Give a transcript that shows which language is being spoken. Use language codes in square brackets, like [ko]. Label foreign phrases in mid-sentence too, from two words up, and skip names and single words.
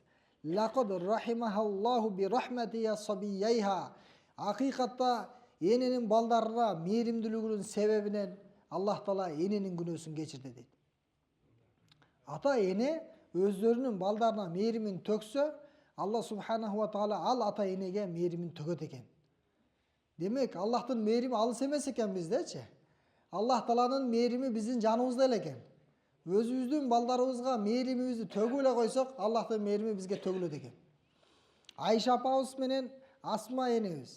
[ar] لقد رحمها الله برحمتها صبيتيها. [ky] Акыйкатта эненин балдарына мээримдүүлүгүнүн себебинен Аллах Таала эненин күнөөсүн кечирди дейт. Ата эне өздөрүнүн балдарына мээримин төксө, Аллах [ar] سبحانه وتعالى [ky] ал ата энеге мээримин төгөт экен. Демек, Аллахтын мээрими алыс эмес экен биздечи. Аллах Тааланын мээрими биздин жаныбызда эле экен. Өзүбүздүн балдарыбызга мээримибизди төгүп эле койсок, Аллахтын мээрими бизге төгүлөт экен. Айша апабыз менен Асма энебиз.